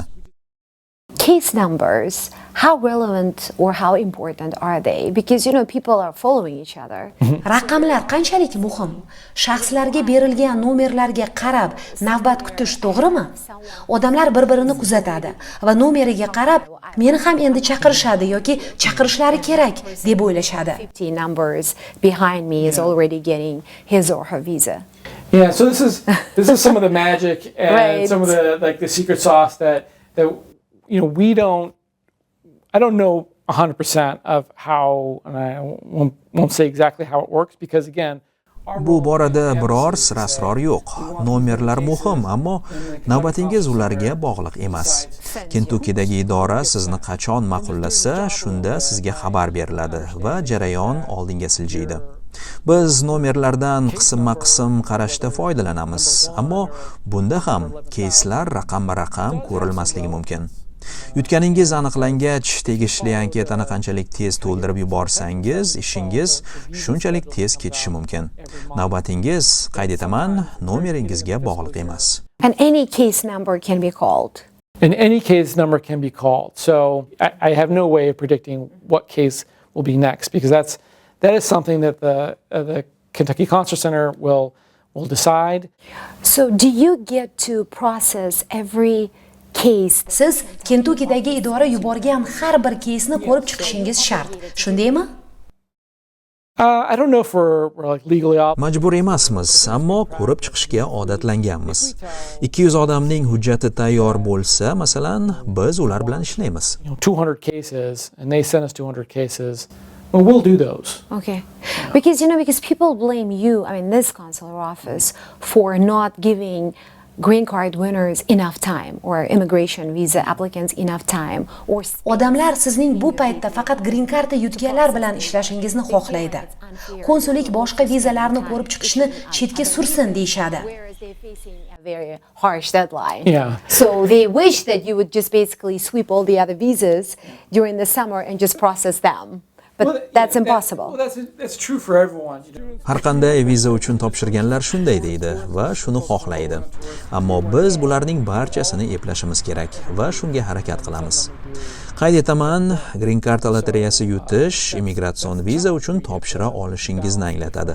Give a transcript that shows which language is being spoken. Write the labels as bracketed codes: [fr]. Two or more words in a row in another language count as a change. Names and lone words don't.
[en] Case numbers, how relevant or how important are they? Because, people are following each other. [uz] Raqamlar qanchalik muhim? Shaxslarga berilgan nomerlarga qarab navbat kutish to'g'rimi? Odamlar bir-birini kuzatadi va nomeriga qarab, meni ham endi chaqirishadi yoki chaqirishlari kerak deb o'ylashadi. [en] 50 numbers behind me is already getting his or her visa. Yeah, so this is some of the magic and Right. some of the secret sauce that I don't know 100% of how, and I won't say exactly how it works because again, [uz] Bu borada biror sir-asror yo'q. Nomerlar muhim, ammo navbatingiz ularga bog'liq emas. Kentukkidagi idora sizni qachon ma'qullasa, shunda sizga xabar beriladi va jarayon oldinga siljiydi. Biz nomerlardan qisma-qism qarashda foydalanamiz, ammo bunda ham keyslar raqam-raqam ko'rilmasligi mumkin. Yutganingiz aniqlangach, tegishli anketani qanchalik tez to'ldirib yuborsangiz, ishingiz shunchalik tez kechishi mumkin. Navbatingiz, qayd etaman, nomeringizga bog'liq emas. [en] And any case number can be called. in any case number can be called. So I have no way of predicting what case will be next because that is something that the Kentucky Consular Center will decide. So do you get to process every case? [uz] Siz Kentukkidagi idora yuborgan har bir keysni ko'rib chiqishingiz shart. Shundaymi? [en] I don't know if we're like legally obligated. [uz] Majbur emasmiz, ammo ko'rib chiqishga odatlanganmiz. 200 odamning hujjati tayyor bo'lsa, masalan, biz ular bilan ishlaymiz. [en] 200 cases and they send us 200 cases. Well, we'll do those. Okay. Because people blame you, this consular office, for not giving green card winners enough time or immigration visa applicants enough time or [uz] Odamlar sizning bu paytda faqat Grin-karta yutganlar bilan ishlashingizni xohlaydi. Konsullik boshqa vizalarni ko'rib chiqishni chetga sursin deyshadi. [en] whereas they're facing a very harsh deadline. Yeah. So they wish that you would just basically sweep all the other visas during the summer and just process them. But that's impossible. That's true for everyone. [uz] Har qanday viza uchun topshirganlar shunday deydi va shuni xohlaydi. Ammo biz bularning barchasini eplashimiz kerak va shunga harakat qilamiz. Qayd etaman, Grin-karta lotereyasi yutish immigratsion viza uchun topshira olishingizni anglatadi.